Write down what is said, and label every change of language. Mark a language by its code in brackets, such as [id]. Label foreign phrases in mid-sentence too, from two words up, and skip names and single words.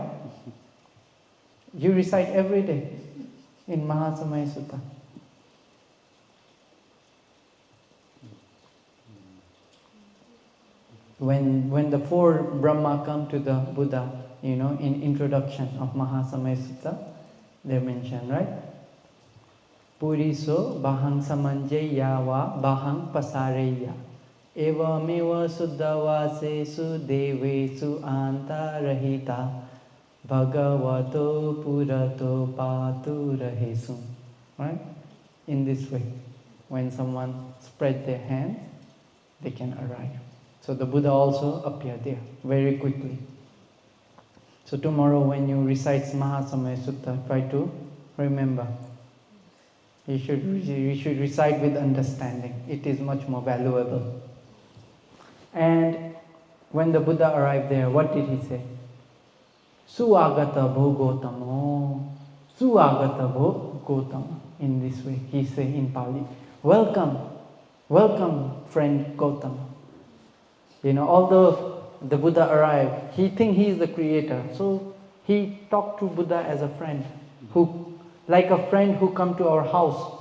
[en] You recite every day in Mahasamaya Sutta. When the four Brahma come to the Buddha, in introduction of Mahasamaya Sutta, they mention, right? [pi] Puriso bahang samanjaya va bahang pasareya eva meva suddhavasesu devesu antarahita bhagavato purato paturahesu. [en] Right? In this way, when someone spread their hands, they can arrive. So the Buddha also appeared there very quickly. So tomorrow when you recite Mahasamaya Sutta, try to remember. You should recite with understanding. It is much more valuable. And when the Buddha arrived there, what did he say? [pi] Suagata bho Gotamo. Suagata bho Gotama. [en] In this way, he say in Pali, welcome, welcome friend Gotama. Although the Buddha arrived, he think he is the creator. So he talked to Buddha as a friend, like a friend who come to our house.